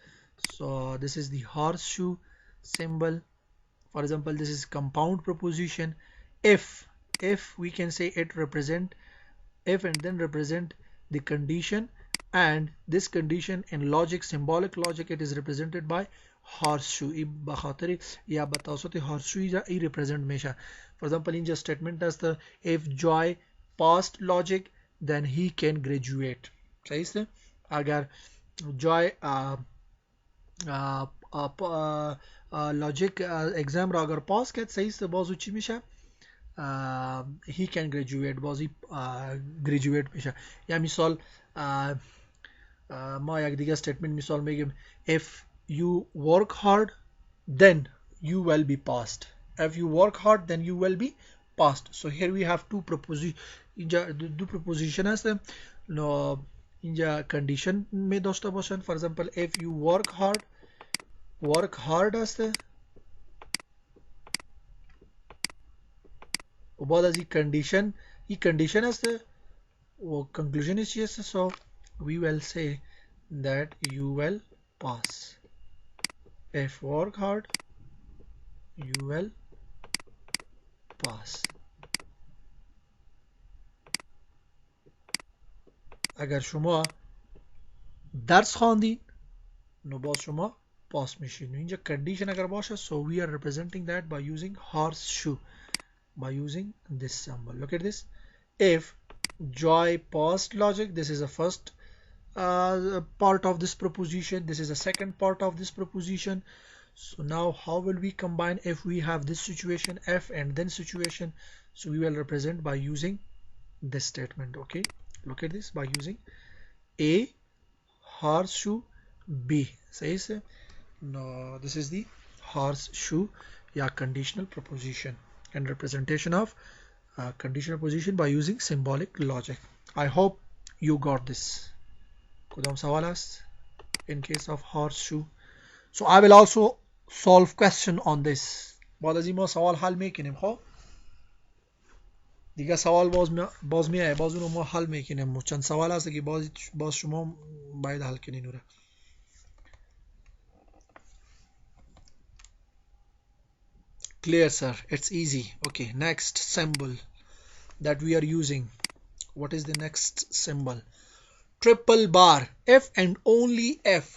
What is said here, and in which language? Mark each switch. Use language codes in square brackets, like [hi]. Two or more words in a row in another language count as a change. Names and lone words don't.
[en] So this is the horseshoe symbol. For example, this is compound proposition. If we can say it represent, if and then represent the condition, and this condition in logic, symbolic logic, it is represented by horseshoe. [fa] بخاطر یا بتوسط horseshoe ای represent میشه. For example, in just statement as the if Joy passed logic, then he can graduate. صحیح است. اگر Joy [en] logic exam [fa] را اگر پاس کرد، صحیح است، بازو چی میشه؟ [en] he can graduate. [fa] بازی graduate میشه. یا مثال ما یک دیگه statement مثال میگیم [en] if you work hard then you will be passed. If you work hard then you will be passed. So here we have two proposition. [fa] اینجا دو proposition هست. اینجا condition می داشته باشن. [en] For example, if you work hard [fa] هست و بعد از این condition هست [en] conclusion is yes, so we will say that you will pass. If work hard, you will pass. [fa] اگر شما درس خواندین نو باز شما پاس میشین. اینجا condition اگر باشه [en] so we are representing that by using horseshoe, by using this symbol. Look at this. If Joy passed logic, this is the first part of this proposition, this is the second part of this proposition. So now how will we combine if we have this situation F and then situation? So we will represent by using this statement. Okay, look at this, by using A horseshoe B. Says no, this is the horseshoe, yeah, conditional proposition and representation of conditional position by using symbolic logic. I hope you got this. [fa] کدام سوال است [en] in case of horseshoe. So I will also solve question on this. [fa] بعد از این ما سوال حل میکنیم. خب دیگه سوال باز میایه، باز اونو ما حل میکنیم. چند سوال هست که باز شما باید حل کنین اونو. [en] Clear, sir? It's easy. Okay, next symbol that we are using. What is the next symbol? Triple bar. If and only if.